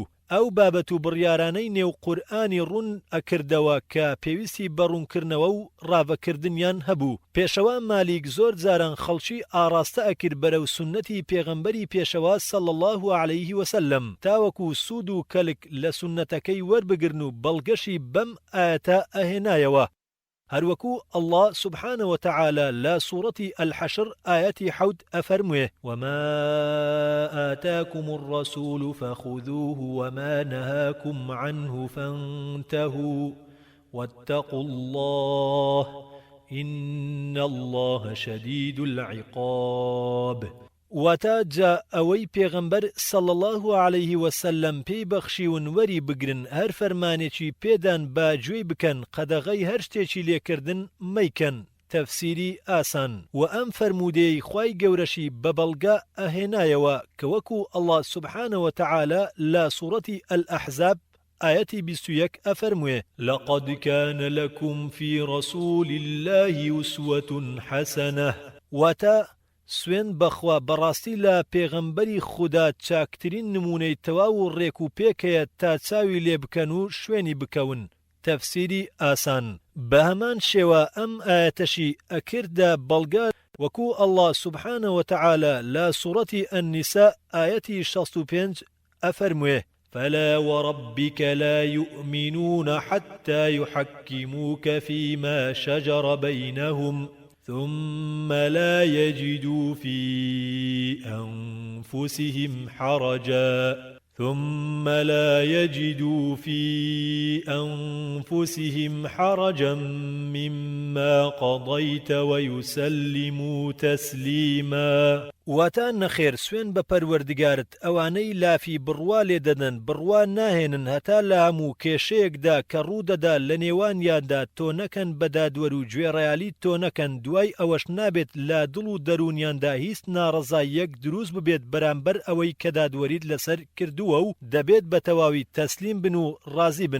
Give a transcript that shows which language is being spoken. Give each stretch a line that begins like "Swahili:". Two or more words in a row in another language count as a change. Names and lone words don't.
Central Kurdish: ئەو بابەت و بڕیارانەی نێو قورئانی ڕوون ئەکردەوە کە پێویستی بە ڕوونکردنەوە و ڕاوەکردنیان هەبوو. پێشەوە مالیک زۆر جاران خەڵکی ئاڕاستە ئەکرد بەرەو سنەتی پێغەمبەری پێشەوە
Arabic: صلی الله عليه وسلم،
Central Kurdish: تاوەکو سوود و کەلک لە سنەتەکەی وەربگرن و بەڵگەشی بەم ئاەتە ئەهێنایەوە.
Arabic: هەروەکو الله سبحانه وتعالى لا سورة الحشر آيات حود أفرموه: وما آتاكم الرسول فخذوه وما نهاكم عنه فانتهوا واتقوا الله إن الله شديد العقاب.
Central Kurdish: واتا جا ئەوەی پێغەمبەر
Arabic: صلی الله عليه وسلم
Central Kurdish: پێی بەخشیون وەری بگرن، هەر فەرمانێکی پێدان با گوێی بکەن، قەدەغەی هەر شتێکی لێکردن مەیکەن. تەفسیری ئاسان. و ئەم فەرموودەی خوای گەورەشی بە بەڵگە ئەهێنایەوە کە وەکو
Arabic: الله سبحانه وتعالى
Central Kurdish: لا سورة الأحزاب آية 21 أفرموه:
Arabic: لقد كان لكم في رسول الله أسوة حسنة.
Central Kurdish: واتا سوێن بەخوا بەڕاستی لە پێغەمبەری خودا چاکترین نمونەی تەواو و ڕێک و پێکەیە تا چاوی لێ بکەن و شوێنی بکەون. تەفسیری ئاسان. بە هەمان شێوە ئەم ئاەتەشی ئەکردە بەڵگە وەکو الله
Arabic: سبحانه وتعالى لا سورة النساء آية 65 أفرموه: فلا وربك لا يؤمنون حتى يحكموك فيما شجر بينهم ثم لا يجدوا في أنفسهم حرجا مما قضيت ويسلموا تسليما.
Central Kurdish: واتا نەخێر سوێن بە پەروەردگارت ئەوانەی لافی بڕوا لێ دەدەن، بڕوا ناهێنن هەتا لە هەموو کێشەیەکدا کە ڕوودەدا لە نێوانیاندا تۆ نەکەن بە دادوەر و گوێڕایالی تۆ نەکەن، دوای ئەوەش نابێت لە دڵ و دەرونیاندا هیچ ناڕەزاییەک دروست ببێت بەرامبەر ئەوەی کە دادوەریت لەسەر کردووە و دەبێت بە تەواوی تەسلیم بن و ڕازی بن.